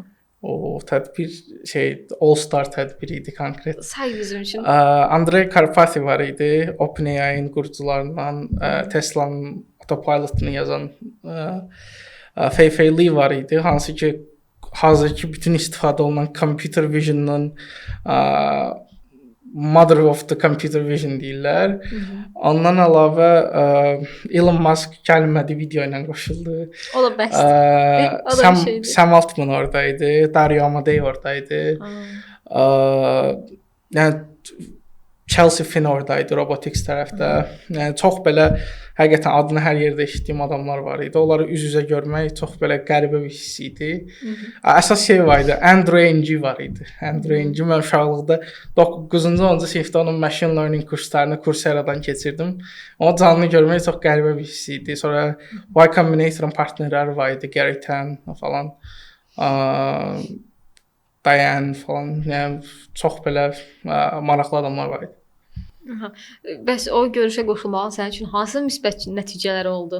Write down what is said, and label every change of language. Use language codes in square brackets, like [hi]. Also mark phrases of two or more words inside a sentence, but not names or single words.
[az] O tədbir All Star tədbiri idi konkret. Say bizim üçün. Andrey Karpathy var idi. OpenAI'nin qurucularından, Tesla'nın autopilotunu yazan Fei Li var idi. Hansı ki hazırki bütün istifadə olunan [en] computer vision'ın mother of the computer vision [az] deyirlər. Ondan əlavə Elon Musk gəlmədi, video ilə qoşuldu. O da bəsdir. Sam Altman oradaydı, Dario Amodei oradaydı. Yəni Chelsea Finn oradaydı robotics tərəfdə. Yəni çox belə həqiqətən adını hər yerdə eşitdiyim adamlar var idi. Onları üz-üzə görmək çox belə qəribə bir hiss idi. Əsas var idi, Andrew Ng var idi. Andrew Ng mən uşaqlıqda 9-cu 10-cu sinifdə onun [en] machine learning [az] kurslarını Coursera-dan keçirdim. Onu canlı görmək çox qəribə bir hiss idi. Sonra Y Combinator-ın partnerləri var idi, Gary Tan falan. Diane falan. Yəni çox belə maraqlı adamlar var idi. Bəs o görüşə qoşulmağın sənin üçün hansı müsbət nəticələri oldu?